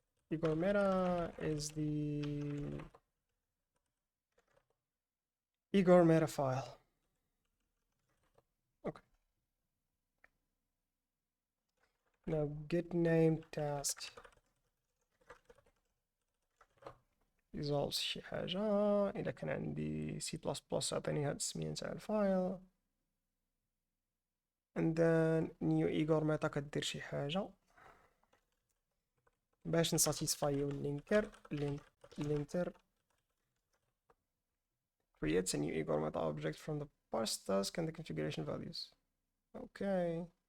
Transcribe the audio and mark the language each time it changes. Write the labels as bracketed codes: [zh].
[en] Egor meta is the egor meta file. Okay. Now get name task resolves [ar] شي حاجة. إذا كان عندي C++ أعطيني هاد السمية نتاع الفايل. [en] and then new egor meta [ar] كدير شي حاجة باش نساتيسفايو [en] linter creates a new egor meta object from the parse task and the configuration values. Okay.